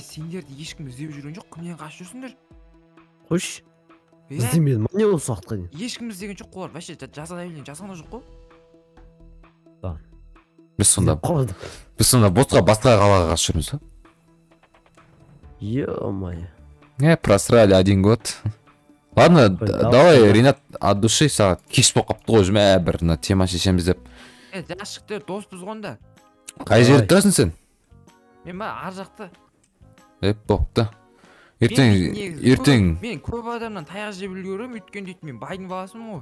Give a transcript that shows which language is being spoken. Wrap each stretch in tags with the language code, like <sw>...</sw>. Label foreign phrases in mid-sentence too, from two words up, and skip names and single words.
<kk>сендерді ешкім іздеп жүрген жоқ, кімнен қашып жүрсіңдер? қойшы іздемедім не осы уақытқа дейін Ешкім іздеген жоқ қой, олар вообще жазған да жоқ қой. біз сонда ботқа басқа қалаға қашып жүрміз ба</kk> <ru>е-мое просрали 1 год ладно давай ренат от души</ru> <kk>сағат кеш болып қалыпты ғой мә бір мына тема шешеміз деп Жас жігіттер доспыз ғой онда. қай жерде тұрасың сен Мен ба ар жақта. бопты ертең Мен көп адамнан таяқ жеп үлгеремін, өйткені дейді мен байдың баласымын ғой.</kk>